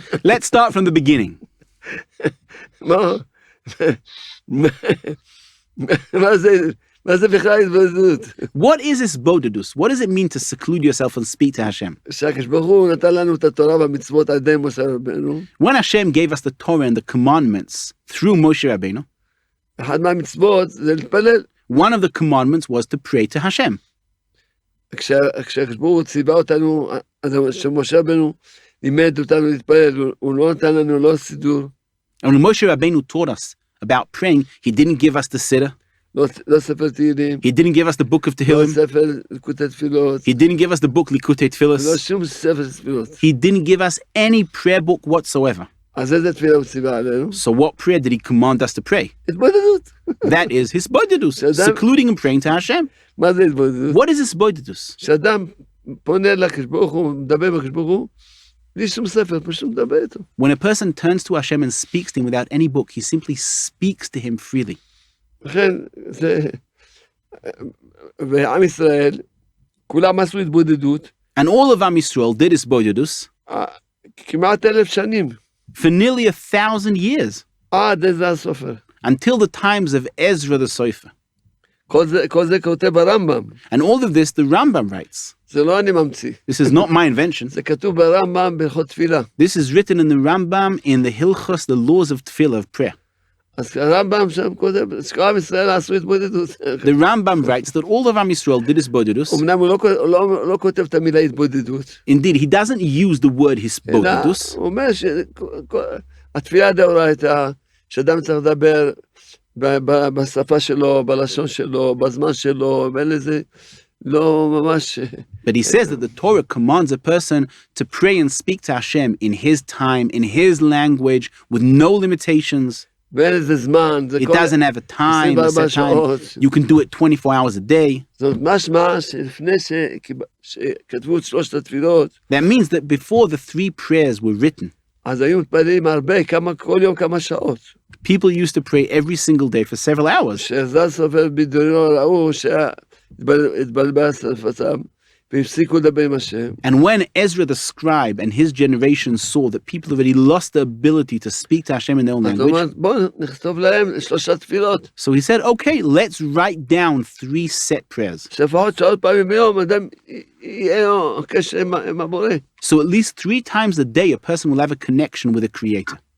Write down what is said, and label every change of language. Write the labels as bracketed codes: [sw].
[en] Let's start from the beginning. [he] מה זה בכלל התבודדות? [en] What is this bodedus? What does it mean to seclude yourself and speak to Hashem? [he] שהקדוש ברוך הוא נתן לנו את התורה והמצוות על ידי משה רבנו. [en] When Hashem gave us the Torah and the commandments through Moshe Rabbeinu, [he] אחד מהמצוות זה להתפלל. [en] one of the commandments was to pray to Hashem. [he] כשהקדוש ברוך הוא ציווה אותנו, שמשה רבנו לימד אותנו להתפלל, הוא לא נתן לנו לא סידור. [en] And when Moshe Rabbeinu taught us about praying, he didn't give us the siddur. [he] לא ספר תהילים. [en] He didn't give us the book of Tehillim. [he] ספר ליקוטי תפילות. [en] He didn't give us the book Likutei [he] לא [en] Tfilos. [he] שום ספר תפילות. [en] He didn't give us any prayer book whatsoever. [he] אז איזה תפילה הוא ציווה עלינו? [en] So what prayer did he command us to pray? [he] התבודדות. [en] That is his bodedus, secluding and praying to Hashem. [he] מה זה התבודדות? [en] What is this bodedus? [he] כשאדם פונה לקדוש ברוך הוא, מדבר בקדוש ברוך הוא, בלי שום ספר, פשוט מדבר איתו. [en] When a person turns to Hashem and speaks to him without any book, he simply speaks to him freely. [he] לכן, זה... ועם ישראל, כולם עשו התבודדות. [en] And all of Am Yisrael did his bodedus [he] כמעט 1,000 שנים. [en] for nearly 1,000 years, [he] עד עזרא הסופר. [en] until the times of Ezra the Sofer. [he] כל זה כותב הרמב"ם. [en] And all of this, the Rambam writes. [he] זה לא אני ממציא. [en] This is not my invention. [he] זה כתוב ברמב"ם בהלכות תפילה. [en] This is written in the Rambam in the Hilchos, the laws of tefillah, of prayer. [he] אז הרמב"ם שם כותב, שכל ישראל עשו התבודדות. [en] The Rambam writes that all of Am Yisrael did his bodedus. [he] אמנם הוא לא כותב את המילה התבודדות. [en] Indeed, he doesn't use the word hisbodedus. [he] הוא אומר שהתפילה דאורייתא, שאדם צריך לדבר בשפה שלו, בלשון שלו, בזמן שלו, ואין לזה לא ממש... [en] But he says that the Torah commands a person to pray and speak to Hashem in his time, in his language, with no limitations. ואין לזה זמן. It doesn't have a time, a set time. You can do it 24 hours a day. [he] זאת משמע שלפני שכתבו את שלושת התפילות, [en] That means that before the 3 prayers were written, [he] אז היו מתפללים הרבה, כל יום כמה שעות. [en] people used to pray every single day for several hours. [he] שעזרא סופר בדיונו ראו שהתבלבל שפתם, והפסיקו לדבר עם השם, [en] And when Ezra the scribe and his generation saw that people already lost the ability to speak to Hashem in their own [he] אז הוא [en] language, [he] אומר, בואו נכתוב להם 3 תפילות, [en] so he said, okay, let's write down 3 set prayers. [he] שלפחות 3 פעמים ביום, אדם יהיה לו קשר עם הבורא. [en] So at least 3 times a day, a person will have a connection with a creator.